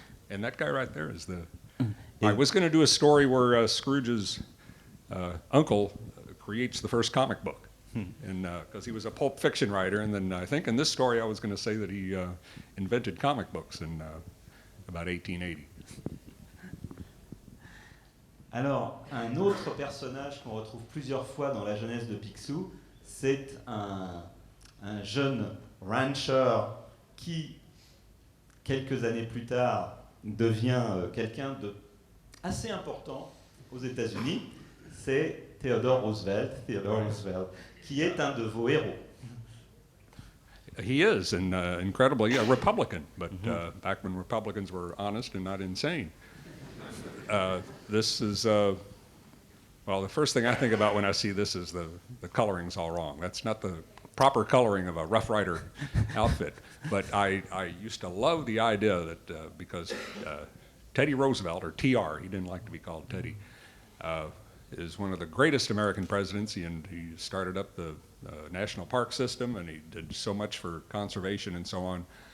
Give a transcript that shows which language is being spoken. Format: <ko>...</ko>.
<en>And that guy right there is the... I was going to do a story where Scrooge's uncle creates the first comic book, and because he was a pulp fiction writer, and then I think in this story I was going to say that he invented comic books in about 1880.</en> <fr>Alors, un autre personnage qu'on retrouve plusieurs fois dans la jeunesse de Picsou, c'est un jeune rancher qui, quelques années plus tard, devient quelqu'un de assez important aux États-Unis, c'est Theodore Roosevelt, qui est un de vos héros.</fr> <en>He is, and incredibly a Republican, but back when Republicans were honest and not insane. This is, well, the first thing I think about when I see this is the coloring's all wrong. That's not the proper coloring of a Rough Rider outfit, but I used to love the idea that because Teddy Roosevelt, or TR, he didn't like to be called Teddy, is one of the greatest American presidents, and he started up the national park system, and he did so much for conservation and so on.</en>